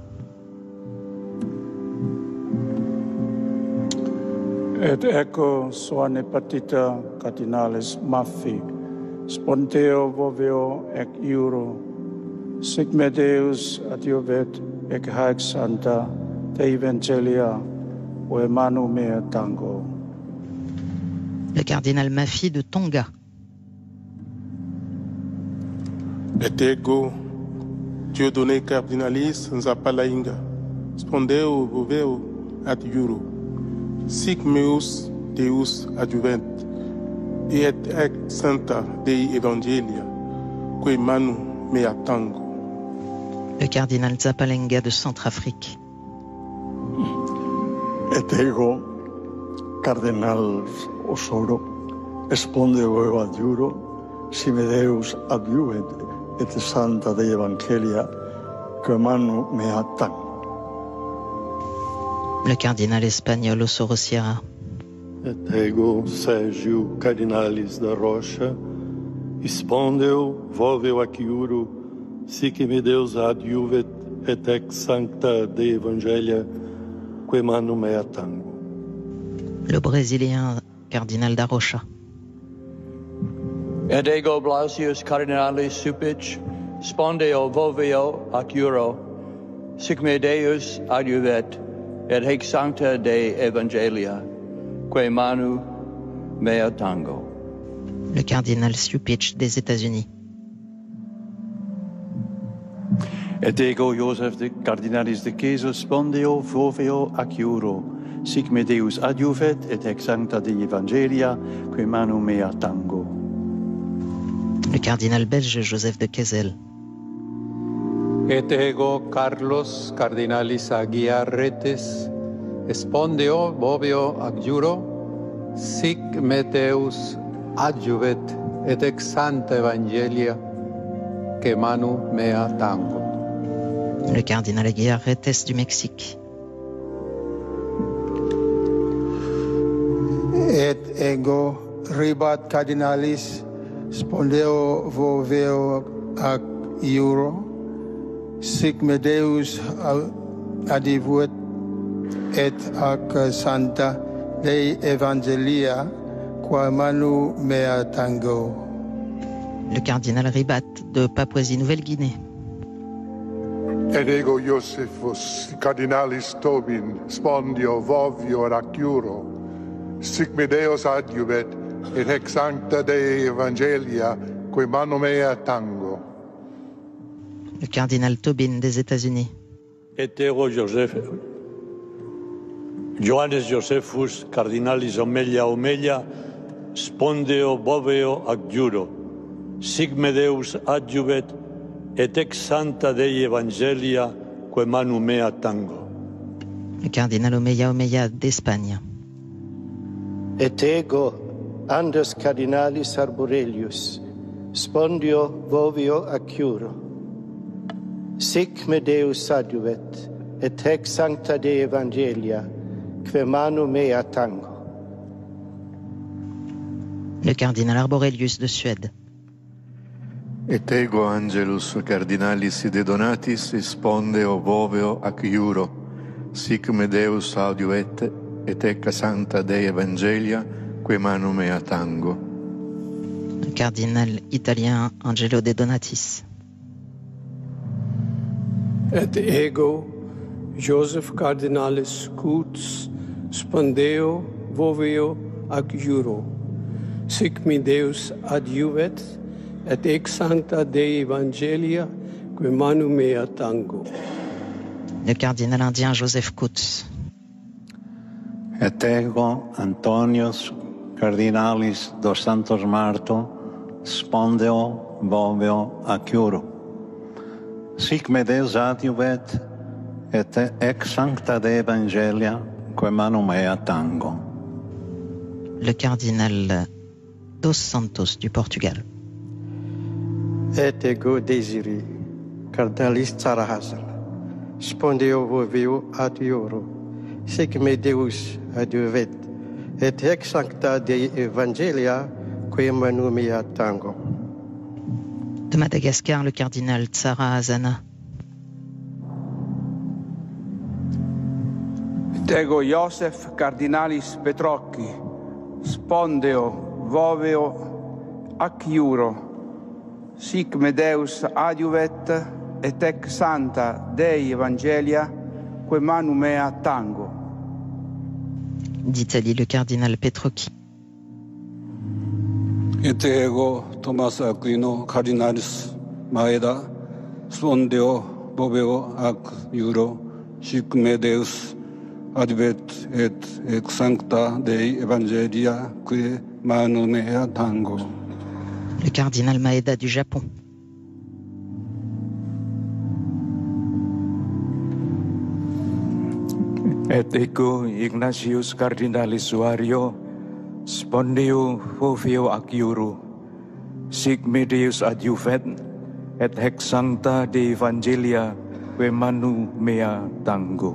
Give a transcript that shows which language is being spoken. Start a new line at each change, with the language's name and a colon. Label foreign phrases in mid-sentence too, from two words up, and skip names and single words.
Latin: Et ego Soane Patita Cardinalis Maffi, spondeo voveo ac iuro. Sic me Deus adjuvet, ec haec sancta Dei Evangelia, que manu mea tango.
French: Le cardinal Maffi de Tonga.
Latin: Et ego Dieudonné Cardinalis Nzapalainga, spondeo voveo ad iuro. Sic meus Deus adjuvent, et ex sancta Dei Evangelia, que manu mea tango.
French: Le cardinal Zapalenga de Centrafrique.
Latin: Et ego Cardinal Osoro, spondeo ad iuro. Si me Deus adjuvet, et sancta Dei Evangelia, que manu mea tang.
French: Le cardinal espagnol Osoro Sierra.
Latin: Et ego Sergio Cardinalis da Rocha, spondeo voveo aciuro, sic me Deus adiuvet et ex sancta Dei Evangelia, que manu mea tango.
French: Le brésilien cardinal da Rocha.
Latin: Et ego Blasius Cardinalis Supic, spondeo voveo aciuro, sic me Deus adiuvet et hic sancta Dei Evangelia, que manu mea tango.
French: Le cardinal Supich des États-Unis.
Latin: Et ego Joseph de Cardinalis de Queso, spondeo voveo aciuro, sic me Deus adiuvet et ex sancta Dei Evangelia, que manu mea tango.
French: Le cardinal belge Joseph de Kessel.
Latin: Et ego Carlos Cardinalis Aguiarretes, spondeo voveo aciuro, sic me Deus adiuvet et ex sancta Evangelia, que manu mea tango.
French: Le cardinal Aguiarretes du Mexique.
Latin: Et ego Ribat Cardinalis, spondeo voveo aciuro, sic me Deus adiuvet et ac sancta Dei Evangelia, qua manu mea tango.
French: Le cardinal Ribat de Papouasie-Nouvelle-Guinée.
Latin: Et ego Josephus Cardinalis Tobin, spondeo vovio aciuro, sic me Deus adiuvet et ex sancta Dei Evangelia, que manu mea tango.
French: Le cardinal Tobin des États-Unis.
Latin: Etero Johannes Josephus Cardinalis Omelia, spondeo voveo aciuro, sic me Deus adiuvet et ex sancta Dei Evangelia, que manu mea tango.
French: Le cardinal Omeya d'Espagne.
Latin: Et ego Andres Cardinalis Arborelius, spondeo voveo aciuro, sic me Deus adiuvet et ex sancta Dei Evangelia, que manu mea tango.
French: Le cardinal Arborelius de Suède.
Latin: Et ego Angelus Cardinalis de Donatis, spondeo voveo aciuro, sic me Deus adiuvet et ex sancta Dei Evangelia, que manu mea tango.
French: Le cardinal italien Angelo de Donatis.
Latin: Et ego Joseph Cardinalis Coots, spondeo voveo aciuro, sic me Deus adiuvet et ex sancta Dei Evangelia, que manu mea tango.
French: Le cardinal indien Joseph Coutts.
Latin: Et ego Antonius Cardinalis dos Santos Marto, spondeo voveo aciuro, sic me Deus adiuvet et ex sancta Dei Evangelia, que manu mea tango.
French: Le cardinal dos Santos du Portugal.
Latin: Et ego Desiri Cardinalis Sarahasel, spondeo voveo aciuro, sic me Deus adiuvet et ex sancta Dei Evangelia, que manu mea tango.
French: De Madagascar, le cardinal Tsara Azana.
Latin: Et ego Joseph Cardinalis Petrocchi, spondeo voveo aciuro, sic me Deus adiuvet et ex sancta Dei Evangelia, que manu mea tango.
French: D'Italie, le cardinal Petrocchi.
Latin: Et ego Thomas Aquino Cardinalis Maeda, spondeo voveo aciuro, sic me Deus adiuvet et ex sancta Dei Evangelia, que manu mea tango.
French: Le cardinal Maeda du Japon.
Latin: Et ego Ignatius Cardinalis Suario, spondeo voveo aciuro, sic me Deus adiuvet et ex sancta Dei Evangelia, que manu mea tango.